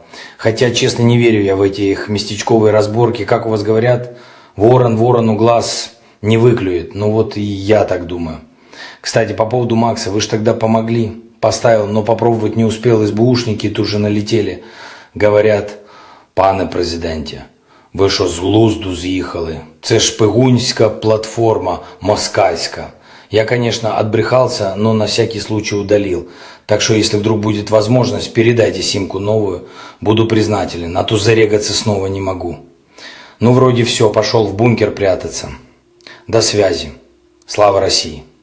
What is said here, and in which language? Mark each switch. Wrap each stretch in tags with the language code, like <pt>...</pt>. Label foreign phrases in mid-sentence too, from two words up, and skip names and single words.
<ru>Хотя, честно, не верю я в эти их местечковые разборки. Как у вас говорят, ворон ворону глаз не выклюет. Ну вот и я так думаю. Кстати, по поводу Макса, вы же тогда помогли. Поставил, но попробовать не успел, СБУшники тут же налетели. Говорят,</ru> <uk>пане президенте, ви що з глузду з'їхали? Це шпигунська платформа москальська.</uk> <ru>Я, конечно, отбрехался, но на всякий случай удалил. Так что, если вдруг будет возможность, передайте симку новую. Буду признателен, а то зарегаться снова не могу. Ну, вроде все, пошел в бункер прятаться. До связи. Слава России.</ru>